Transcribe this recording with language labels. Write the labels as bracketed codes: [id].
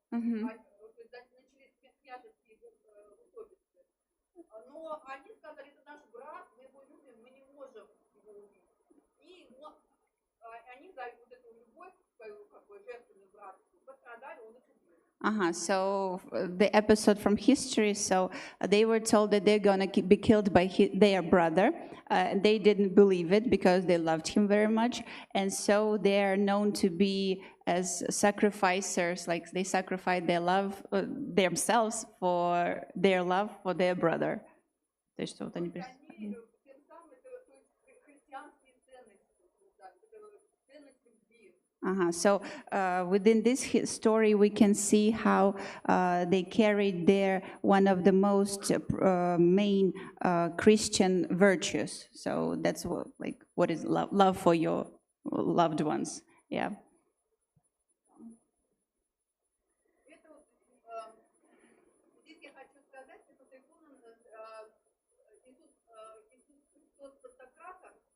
[ru] Начались княжеские усобицы. Но они сказали, это наш брат, мы его любим, мы не можем его убить. И они за вот эту любовь, свою как бы жертвенную братскую, пострадали, он их убил. [en] So the episode from history, so they were told that they're going to be killed by their brother. They didn't believe it because they loved him very much. And so they are known to be as sacrificers, like they sacrificed their love, themselves for their love for their brother. [ru] То есть вот они Они тем самым, это то есть христианские ценности, ценность любви. [en] So within this story, we can see how they carried there one of the most main Christian virtues. So that's what is love for your loved ones. Yeah. [ru] Это вот, здесь я хочу сказать, что эта икона Иисус Христос Пантократор.